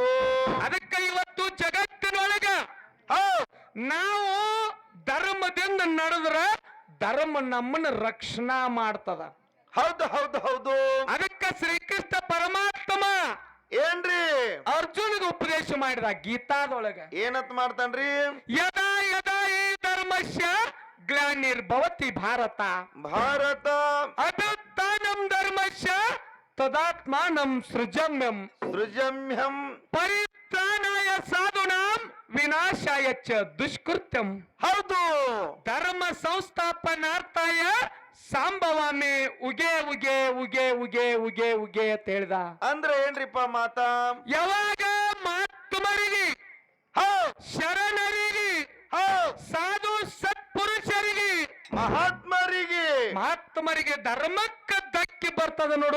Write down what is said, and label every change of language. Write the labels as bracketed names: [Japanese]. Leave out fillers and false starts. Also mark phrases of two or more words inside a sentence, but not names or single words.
[Kannada] ಅದಕ್ಕೆ ಇವತ್ತು ಜಗತ್ತಿನೊಳಗ ನಾವು ಧರ್ಮದಿಂದ ನಡೆದ್ರ ಧರ್ಮ ನಮ್ಮನ್ನ ರಕ್ಷಣಾ ಮಾಡ್ತದ. ಹೌದು ಹೌದು ಹೌದು. ಅದಕ್ಕೆ ಶ್ರೀಕೃಷ್ಣ ಪರಮಾತ್ಮ ಏನ್ರಿ ಅರ್ಜುನಿಗೆ ಉಪದೇಶ ಮಾಡಿದ ಗೀತಾದೊಳಗ. ಏನಂತ ಮಾಡ್ತಾನ್ರಿ? [Sanskrit] ಯದಾ ಯದಾ ಈ ಧರ್ಮಸ್ಯ ಗ್ಲಾನಿರ್ಭವತಿ ಭಾರತ ಅಭ್ಯುತ್ಥಾನಂ ಧರ್ಮಸ್ಯ ತದಾತ್ಮಾನಂ ಸೃಜಮ್ಯಂ ಪರಿತ್ರಾಣಾಯ ಸಾಧುನಾಂ ವಿನಾಶಾಯ ಚ ದುಷ್ಕೃತ್ಯಂ. [Kannada] ಹೌದು, [Sanskrit] ಧರ್ಮ ಸಂಸ್ಥಾಪನಾರ್ಥಾಯ ಸಾಂಬವಾಮಿ ಉಗೆ ಉಗೆ ಉಗೆ ಉಗೆ ಉಗೆ ಉಗೆ [Kannada] ಅಂತ ಹೇಳ್ದ. ಅಂದ್ರೆ ಏನ್ರಿಪ್ಪ ಮಾತ? ಯಾವಾಗ ಮಹಾತ್ಮರಿಗೆ, ಶರಣರಿಗೆ, ಸಾಧು ಸತ್ಪುರುಷರಿಗೆ, ಮಹಾತ್ಮರಿಗೆ ಧರ್ಮಕ್ಕ ಧಕ್ಕಿ ಬರ್ತದ ನೋಡು,